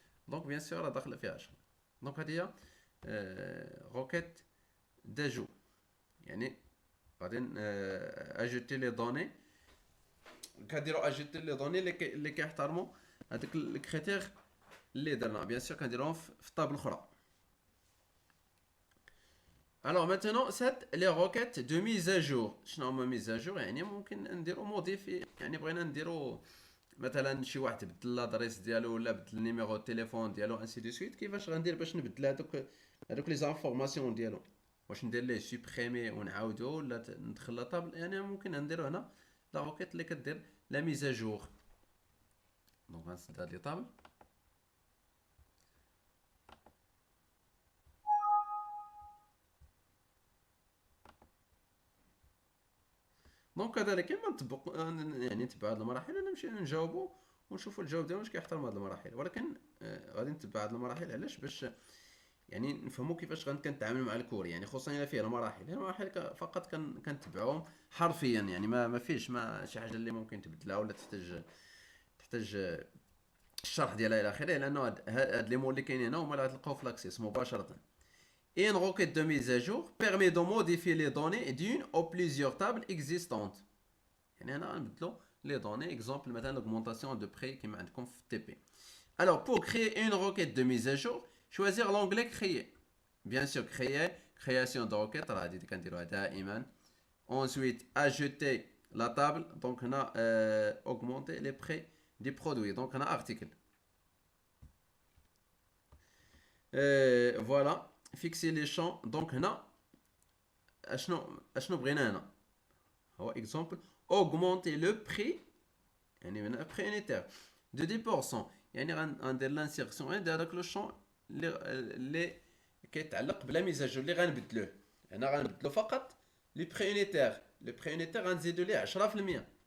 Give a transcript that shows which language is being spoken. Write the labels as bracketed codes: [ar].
[ar] دونك بيان سور راه داخله فيها 10. دونك هذه هي روكيت داجو. يعني غادي اجوتي لي دوني. كنديرو اجوتي لي دوني اللي كيحترموا هذاك الكريتير اللي درنا. بيان سور كنديروهم في الطابل الاخرى. [fr] Alors maintenant, c'est les requêtes de mise à jour. [ar] شنو هما mise à jour؟ يعني ممكن نديرو موديفي، يعني بغينا نديرو مثلا شي واحد بدل لادريس ديالو ولا بدل النيميرو التليفون ديالو انسي دو سويت. كيفاش غندير باش نبدل هذوك لي زانفورماسيون ديالو؟ واش ندير ليه سوبريمي ونعاودو ولا ندخل لا طابل؟ يعني ممكن نديرو هنا لا روكيت اللي كدير لا ميز à jour. دونك غنسد هاد لي طابل. دونك كذلك كيما نطبق يعني نتبع هاد المراحل، انا نمشي نجاوبو ونشوفوا الجواب ديالو واش كيحترم هاد المراحل. ولكن غادي نتبع هاد المراحل علاش؟ باش يعني نفهموا كيفاش كنتعامل مع الكور، يعني خصوصا الا فيه المراحل. المراحل فقط كنتبعوهم حرفيا، يعني ما فيش ما شي حاجه اللي ممكن تبدلها ولا تحتاج الشرح ديالها الى اخره، لانه هاد لي مول اللي كاينين هنا هما اللي غتلقاو في لاكسيس مباشره. [fr] Une requête de mise à jour permet de modifier les données d'une ou plusieurs tables existantes. [ar] يعني هنا غنبدلو [fr] les données. Exemple [ar] مثلا [fr] l'augmentation de prix [ar] كما عندكم في [fr] TP. Alors pour créer une requête de mise à jour, choisir l'onglet créer. Bien sûr créer, création de requête [ar] راه هادي كنديروها دائما. [fr] Ensuite ajouter la table, donc on a augmenter les prix des produits, donc on a article. Voilà. Fixer les champs. Donc [ar] هنا اشنو بغينا هنا هو [fr] exemple augmenter le prix، [ar] يعني من [fr] prix unitaire de 10%. [ar] يعني غندير لانسيرسيون عند هذاك لو شون اللي كيتعلق بلا ميزاجور اللي غنبدلوه. هنا غنبدلو فقط لي بري unitaire. لو بري unitaire غنزيدو ليه 10%.